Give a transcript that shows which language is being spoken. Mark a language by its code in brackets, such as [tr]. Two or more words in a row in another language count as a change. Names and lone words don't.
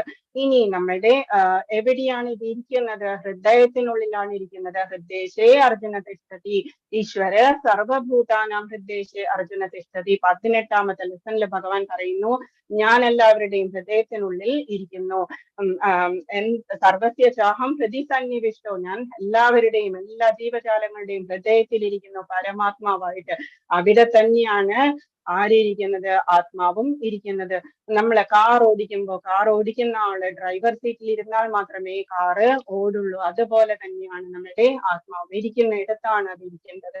[ml] ഇനി നമ്മളുടെ എവിടെയാണ് ഇത് ഇരിക്കുന്നത്? ഹൃദയത്തിനുള്ളിലാണ് ഇരിക്കുന്നത്. [sa] ഹൃദയശേ അർജുന തിഷ്ഠതി, ഈശ്വര സർവഭൂതാനാം ഹൃദയശേ അർജുന തിഷ്ഠതി. [ml] 18ാമത്തെ ലെസണിൽ ഭഗവാൻ പറയുന്നു, ഞാൻ എല്ലാവരുടെയും ഹൃദയത്തിനുള്ളിൽ ഇരിക്കുന്നു. [sa] സർവസ്യ ചാഹം ഹൃദി സന്നിവിഷ്ടോ, [ml] ഞാൻ എല്ലാവരുടെയും എല്ലാ ജീവജാലങ്ങളുടെയും ഹൃദയത്തിലിരിക്കുന്നു പരമാത്മാവായിട്ട്. അവിടെ തന്നെയാണ് ആരിയിരിക്കുന്നത്? ആത്മാവും ഇരിക്കുന്നത്. നമ്മളെ കാർ ഓടിക്കുന്ന ആള് ഡ്രൈവർ സീറ്റിൽ ഇരുന്നാൽ മാത്രമേ കാറ് ഓടുള്ളൂ. അതുപോലെ തന്നെയാണ് നമ്മുടെ ആത്മാവ് ഇരിക്കുന്ന ഇടത്താണ് അത് ഇരിക്കേണ്ടത്.